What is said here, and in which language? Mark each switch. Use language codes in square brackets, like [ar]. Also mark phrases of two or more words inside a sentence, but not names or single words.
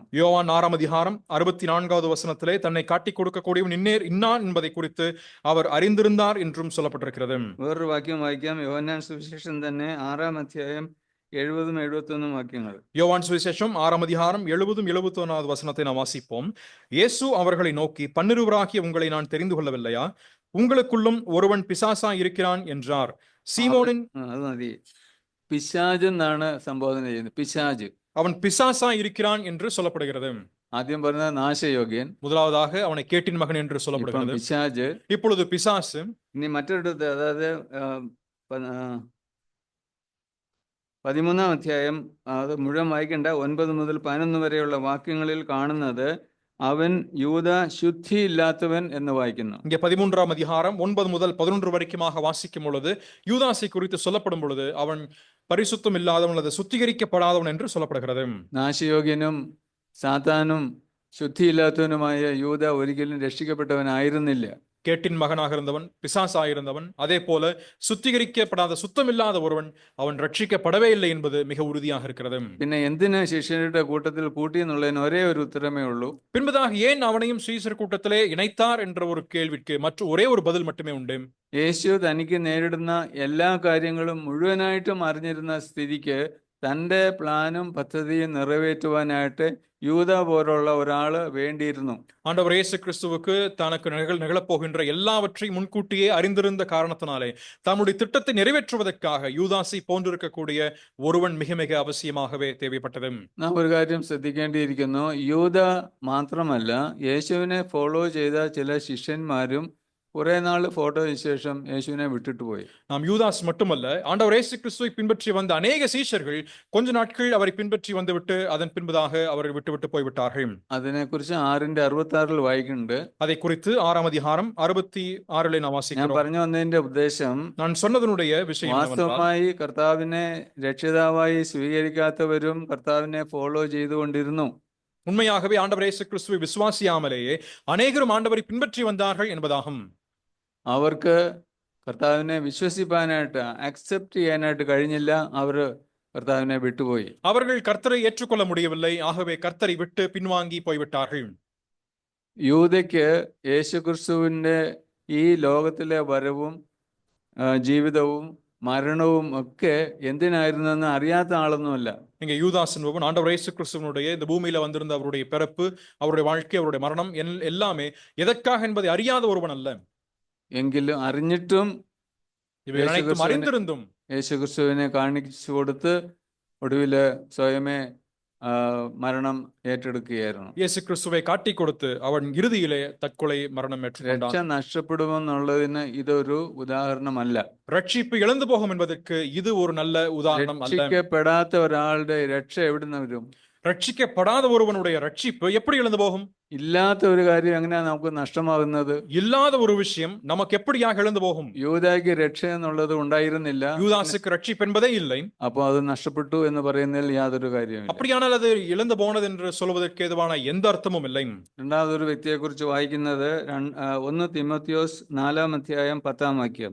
[ta] யோவான் 6-ாம் அதிகாரம் 64வது வசனத்திலே தன்னை காட்டி கொடுக்கக்கூடியவன் இன்னான் என்பதை குறித்து அவர் அறிந்திருந்தார் என்றும் சொல்லப்பட்டிருக்கிறது. [ml] വേറൊരു വാക്യം വായിക്കാം. യോഹന്നാൻ സുവിശേഷം തന്നെ 6-ാം അധ്യായം 70-71 വാക്യങ്ങൾ. [ta] யோவான் சுவிசேஷம் 6-ாம் அதிகாரம் 70-71வது வசனத்தை நாம் வாசிப்போம். இயேசு அவர்களை நோக்கி, பன்னிருவராகிய உங்களை நான் தெரிந்து கொள்ளவில்லையா? உங்களுக்குள்ளும் ஒருவன் பிசாசா இருக்கிறான் என்றார். சீமோனின் [ml] അത് മതി. പിശാജ് എന്നാണ് സംബോധന ചെയ്യുന്നത്. പിശാജ് [ta] அவன் பிசாசா இருக்கிறான் என்று சொல்லப்படுகிறது. [ml] ആദ്യം പറഞ്ഞ നാശയോഗ്യൻ, [ta] முதலாவதாக அவனை கேட்டின் மகன் என்று சொல்லப்படுகிறது. [ml] പിശാജ്, [ta] இப்பொழுது பிசாசு. [ml] ഇനി മറ്റൊരിടത്ത്, അതായത് 13-ാം അധ്യായം, അത് മുഴുവൻ വായിക്കേണ്ട, 9 മുതൽ 11 വരെയുള്ള വാക്യങ്ങളിൽ കാണുന്നത് അവൻ [ta] யூதா சுத்தி இல்லாதவன் என்று [ml] வாய்ക്കുന്നു. [ta] இங்கே 13-ாம் அதிகாரம் 9 முதல் 11 வரைக்குமாக வாசிக்கும் பொழுது யூதாசை குறித்து சொல்லப்படும் பொழுது அவன் பரிசுத்தம் இல்லாதவன் அல்லது சுத்திகரிக்கப்படாதவன் என்று சொல்லப்படுகிறது. [ml] നാശയോഗ്യനും സാത്താനും ശുദ്ധിയില്ലാത്തവനുമായ യൂദ ഒരിക്കലും രക്ഷിക്കപ്പെട്ടവനായിരുന്നില്ല. [ta] கேட்டின் மகனாக இருந்தவன், பிசாசாயிருந்தவன், அதே போல சுத்திகரிக்கப்படாத சுத்தமில்லாத ஒருவன், அவன் ரட்சிக்கப்படவே இல்லை என்பது மிக உறுதியாக இருக்கிறது. [ml] പിന്നെ എന്തിന് ശിഷ്യരുടെ കൂട്ടത്തിൽ കൂട്ടി എന്നുള്ളതിന് ഒരേ ഒരു ഉത്തരമേ ഉള്ളൂ. [ta] பின்பதாக ஏன் அவனையும் சீசர் கூட்டத்திலே இணைத்தார் என்ற ஒரு கேள்விக்கு ஒரே ஒரு பதில் மட்டுமே உண்டு. [ml] യേശു തനിക്ക് നേരിടുന്ന എല്ലാ കാര്യങ്ങളും മുഴുവനായിട്ടും അറിഞ്ഞിരുന്ന സ്ഥിതിക്ക് തൻ്റെ പ്ലാനും പദ്ധതിയും നിറവേറ്റുവാനായിട്ട് யூதா போലുള്ള ഒരാള് വേണ്ടിയിരുന്നു. [ta] ஆண்டவர் இயேசு கிறிஸ்துவுக்கு தனக்கு நிகழப்போகின்ற எல்லாவற்றையும் முன்கூட்டியே அறிந்திருந்த காரணத்தினாலே தம்முடைய திட்டத்தை நிறைவேற்றுவதற்காக யூதாசை போன்றிருக்கக்கூடிய ஒருவன் மிக மிக அவசியமாகவே தேவைப்பட்டது. [ml] നാം ഒരു കാര്യം ശ്രദ്ധിക്കേണ്ടിയിരിക്കുന്നു. യൂദ മാത്രമല്ല, യേശുവിനെ ഫോളോ ചെയ്ത ചില ശിഷ്യന്മാരും കുറെ നാൾ ഫോട്ടോയ്ക്ക് ശേഷം യേശുവിനെ വിട്ടിട്ട് പോയി. [ta] நாம் யூதாஸ் மட்டுமல்ல, ஆண்டவர் இயேசு கிறிஸ்துவை பின்பற்றி வந்த அநேக சீஷர்கள் கொஞ்ச நாட்கள் அவரை பின்பற்றி வந்துவிட்டு அதன் பின்பதாக அவரை விட்டு போய்விட்டார்கள். [ml] അതിനെക്കുറിച്ച് 6:66 വായിക്കുന്നുണ്ട്. [ta] அதை குறித்து 6ஆம் அதிகாரம் 66 நாம் [ml] ഞാൻ [ta] வாசிக்கிறோம். [ml] പറഞ്ഞു വന്നതിന്റെ ഉദ്ദേശം, [ta] நான் சொன்னதனுடைய விஷயம் என்னவென்றால், [ml] വാസ്തവമായി കർത്താവിനെ രക്ഷിതാവായി സ്വീകരിക്കാത്തവരും കർത്താവിനെ ഫോളോ ചെയ്തുകൊണ്ടിരുന്നു. [ta] உண்மையாகவே ஆண்டவர் இயேசு கிறிஸ்துவை விசுவாசியாமலேயே அநேகரும் ஆண்டவரை பின்பற்றி வந்தார்கள் என்பதாகும். [ml] അവർക്ക് കർത്താവിനെ വിശ്വസിപ്പാനായിട്ട് അക്സെപ്റ്റ് ചെയ്യാനായിട്ട് കഴിഞ്ഞില്ല. അവർ കർത്താവിനെ വിട്ടുപോയി. [ta] அவர்கள் கர்த்தரை ஏற்றுக்கொள்ள முடியவில்லை. ஆகவே கர்த்தரை விட்டு பின்வாங்கி போய்விட்டார்கள். [ml] യൂദയ്ക്ക് യേശുക്രിസ്തുവിൻ്റെ ഈ ലോകത്തിലെ വരവും ജീവിതവും മരണവും ഒക്കെ എന്തിനായിരുന്നെന്ന് അറിയാത്ത ആളൊന്നുമല്ല. [ta] இங்க யூதாஸ் என்பவன் ஆண்டவர் இயேசு கிறிஸ்துவனுடைய இந்த பூமியில வந்திருந்த அவருடைய பிறப்பு, அவருடைய வாழ்க்கை, அவருடைய மரணம் எல்லாமே எதற்காக என்பதை அறியாத ஒருவன் அல்ல. [ml] എങ്കിലും അറിഞ്ഞിട്ടും [ta] இவை அனைத்தும் அறிந்திருந்தும் [ml] യേശുക്രിസ്തുവിനെ കാണിച്ചു കൊടുത്ത് ഒടുവില് സ്വയമേ മരണം ഏറ്റെടുക്കുകയായിരുന്നു. [ta] இயேசு கிறிஸ்துவை காட்டி கொடுத்து அவன் இறுதியிலே தற்கொலை மரணம் [ml] രക്ഷ [ta] ஏற்றுக்கொண்டான். [ml] നഷ്ടപ്പെടുമെന്നുള്ളതിന് ഇതൊരു ഉദാഹരണമല്ല. [ta] ரட்சிப்பு இழந்து போகும் என்பதற்கு இது ஒரு நல்ல உதாரணம் அல்ல. [ml] രക്ഷിക്കപ്പെടാത്ത ഒരാളുടെ രക്ഷ എവിടുന്ന് വരും? [ta] ரட்சிக்கப்படாத ஒருவனுடைய ரட்சிப்பு எப்படி இழந்து போகும்? [ml] ഇല്ലാത്ത ഒരു കാര്യം എങ്ങനെയാ നമുക്ക് നഷ്ടമാകുന്നത്? [ta] இல்லாத ஒரு விஷயம் நமக்கு எப்படியாக இழந்து போகும்? [ml] യൂദായ്ക്ക് രക്ഷ എന്നുള്ളത് ഉണ്ടായിരുന്നില്ല. [ta] யூதாசுக்கு ரட்சிப்பு என்பதே இல்லை. [ml] അപ്പൊ അത് നഷ്ടപ്പെട്ടു എന്ന് പറയുന്നതിൽ യാതൊരു കാര്യമില്ല. [ta] அப்படியானால் அது இழந்து போனது என்று சொல்வதற்கு ஏதுவான எந்த அர்த்தமும் இல்லை. [ml] രണ്ടാമതൊരു വ്യക്തിയെ കുറിച്ച് വായിക്കുന്നത് 1 തീമോത്തിയോസ് 4-ാം അധ്യായം 10-ാം വാക്യം.